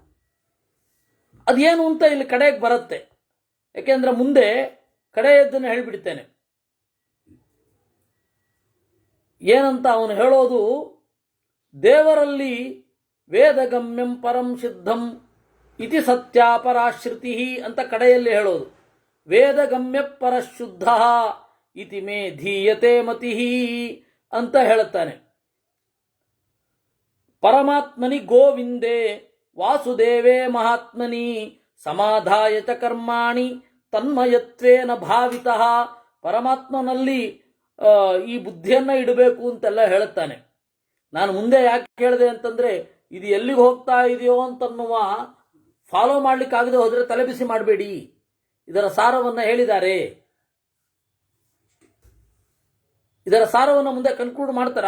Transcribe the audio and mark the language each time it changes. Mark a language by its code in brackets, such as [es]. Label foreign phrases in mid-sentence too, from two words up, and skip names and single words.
[kn] ಅದೇನು ಅಂತ ಇಲ್ಲಿ ಕಡೆಗೆ ಬರುತ್ತೆ, ಯಾಕೆಂದ್ರೆ ಮುಂದೆ ಕಡೆಯದ್ದನ್ನು ಹೇಳಿಬಿಡ್ತೇನೆ. ಏನಂತ ಅವನು ಹೇಳೋದು, ದೇವರಲ್ಲಿ [sa] ವೇದಗಮ್ಯಂ ಪರಂ ಸಿದ್ಧಂ ಇತಿ ಸತ್ಯಾಪರಾಶ್ರುತಿ [kn] ಅಂತ ಕಡೆಯಲ್ಲಿ ಹೇಳೋದು. [sa] ವೇದಗಮ್ಯ ಪರಶುದ್ಧ ಇತಿ ಮೇ ಧೀಯತೆ ಮತಿ [kn] ಅಂತ ಹೇಳುತ್ತಾನೆ. [sa] ಪರಮಾತ್ಮನಿ ಗೋವಿಂದೇ ವಾಸುದೇವೇ ಮಹಾತ್ಮನಿ ಸಮಾಧಾಯ ಚ ಕರ್ಮಾಣಿ ತನ್ಮಯತ್ವೇನ ಭಾವಿತಃ. [kn] ಪರಮಾತ್ಮನಲ್ಲಿ ಈ ಬುದ್ಧಿಯನ್ನ ಇಡಬೇಕು ಅಂತೆಲ್ಲ ಹೇಳುತ್ತಾನೆ. ನಾನು ಮುಂದೆ ಯಾಕೆ ಹೇಳಿದೆ ಅಂತಂದ್ರೆ, ಇದು ಎಲ್ಲಿಗೆ ಹೋಗ್ತಾ ಇದೆಯೋ ಅಂತನ್ನುವ ಫಾಲೋ ಮಾಡ್ಲಿಕ್ಕಾಗದೆ ಹೋದ್ರೆ ತಲೆಬಿಸಿ ಮಾಡಬೇಡಿ. ಇದರ ಸಾರವನ್ನ ಹೇಳಿದ್ದಾರೆ, ಇದರ ಸಾರವನ್ನು ಮುಂದೆ ಕನ್ಕ್ಲೂಡ್ ಮಾಡ್ತಾರೆ.